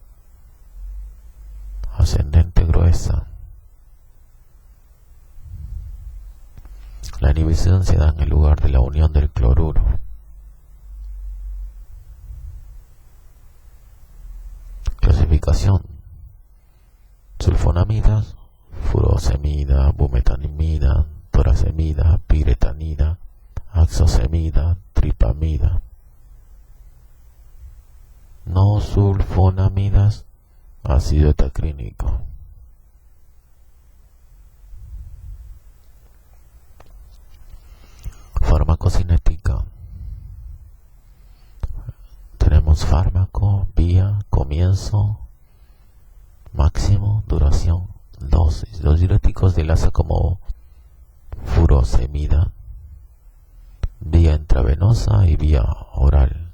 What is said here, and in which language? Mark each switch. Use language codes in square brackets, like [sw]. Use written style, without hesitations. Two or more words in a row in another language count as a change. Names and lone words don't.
[es] Ascendente gruesa. La inhibición se da en el lugar de la unión del cloruro. Clasificación: sulfonamidas, furosemida, bumetanimida, torasemida, piretanida, axosemida, tripamida. No sulfonamidas, ácido etacrínico. Farmacocinética. Tenemos fármaco, vía, comienzo, máximo, duración, dosis. Los diuréticos del ASA como furosemida, vía intravenosa y vía oral.